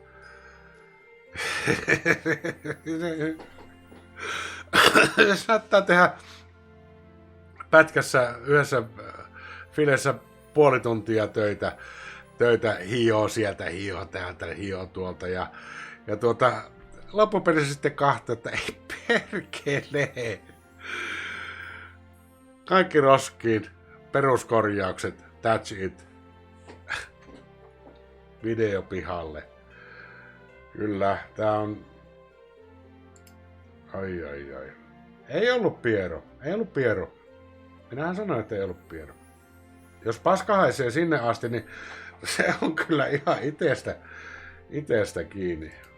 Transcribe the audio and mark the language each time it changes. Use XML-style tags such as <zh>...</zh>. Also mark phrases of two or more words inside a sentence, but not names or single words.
<fi>Se saattaa tehdä pätkässä yhdessä filessä puoli tuntia töitä hioo sieltä, hioo täältä, hioo tuolta ja loppupelissä sitten kahta, että ei perkele. Kaikki roskiin, peruskorjaukset,</fi> <en>that's it.</en> <fi>Video pihalle. Kyllä, tää on... Ai. Ei ollut Piero. Minähän sanoin, että ei ollut Piero. Jos paska haisee sinne asti, niin se on kyllä ihan itestä kiinni.</fi>